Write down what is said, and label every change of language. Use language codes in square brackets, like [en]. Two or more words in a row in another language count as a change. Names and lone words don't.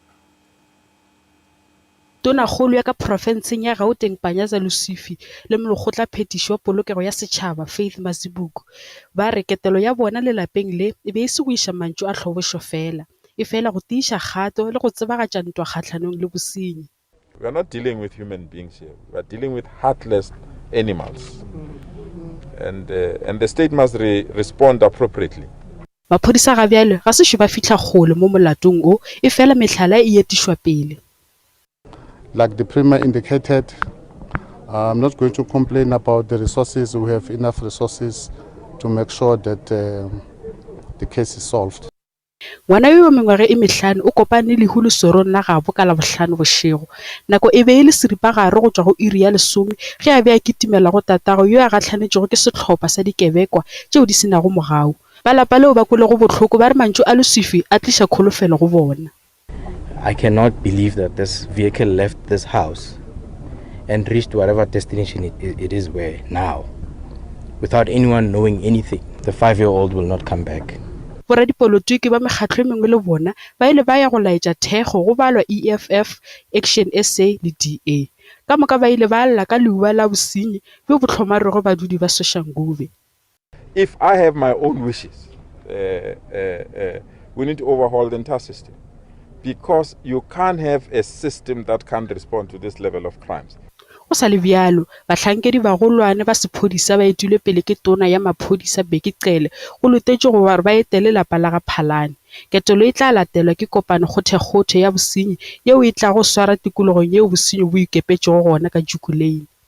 [nso] Tonakgolo ya ka profenseng ya Gauteng Panyaza Lesufi le molekgotla phetišo wa polokego ya setšhaba Faith Mazibuko ba re ketelo ya bona lelapeng le e be e se go iša mantšu a tlhobošo fela e fela go tiiša kgato le go tsebagatša ntwa kgatlhanong le bosenyi. [en] We are not dealing with human beings here. We are dealing with heartless animals. And the state must respond appropriately. [nso] Maphodisa ga bjale ga se ba fitlha kgole mo molatong o e fela mehlala e etišwa pele. [en] Like the Premier indicated, I'm not going to complain about the resources. We have enough resources to make sure that the case is solved. [nso] Ngwana yo mengwage e mehlano o kopane le hulu sorong la gabo ka Labohlano bošego. Nako e be e le seripagare go tšwa go iri ya 10 ge a be a kitimela go tatago yo a gatlhanetšego ke setlhopha sa dikebekwa tšeo di senago mogao. Balapa leo ba kwele go botlhoko ba re mantšu a Lesufi a tliša kholofelo go bona. [en] I cannot believe that this vehicle left this house and reached whatever destination it is where now. Without anyone knowing anything, the 5-year-old will not come back. [nso] Bora dipolotiki ba mekgatlo e mengwe le bona ba ile ba ya go laetša thego go balwa EFF, Action SA le DA. Ka moka ba ile ba lla ka leua la bosenyi bjo bo tlhomarego badudi ba Soshanguve. [en] If I have my own wishes, we need to overhaul the entire system. Because you can't have a system that can't respond to this level of crimes. [nso] O sa le bjalo bahlankedi ba golwane ba sephodisa ba etile pele ke tona ya maphodisa Bheki Cele go lotetše go ba ba etele lapa la ga Phalane. Ketelo e tla latelwa ke kopano kgothe ya bosenyi yeo e tla go swara tikologong yeo bosenyi bo ikepetšego gona ka Jukulane.